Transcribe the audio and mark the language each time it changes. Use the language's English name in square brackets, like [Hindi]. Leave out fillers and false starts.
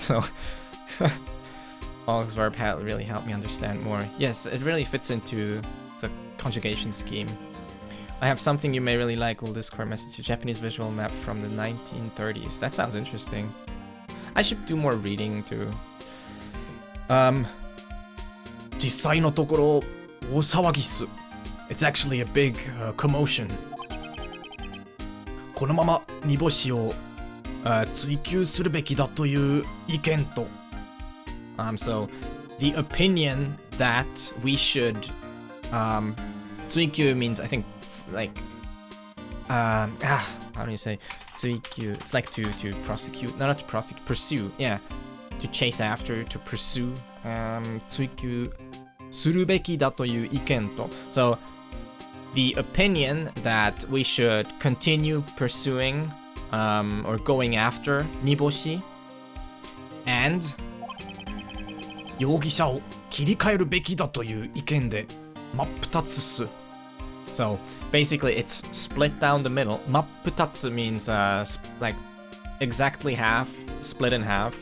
[English] So Auxverb really helped me understand more. Yes, it really fits into the conjugation scheme. I have something you may really like. Will Discord message, a Japanese visual map from the 1930s. That sounds interesting. I should do more reading too. [Japanese] 実際のところ大騒ぎっす。 [English] It's actually a big commotion. [Japanese] このまま煮干しを、追求するべきだという意見と。 [English] So the opinion that we should 追求 means I think like how do you say 追求? It's like to prosecute, not to prosecute, pursue, yeah, to chase after, to pursue. [Japanese] 追求するべきだという意見と。 [English] So the opinion that we should continue pursuing or going after 煮干し and [Japanese] 容疑者を切り替えるべきだという意見で真っ二つっす。 [English] So basically it's split down the middle. 真っ二つ means like exactly half, split in half.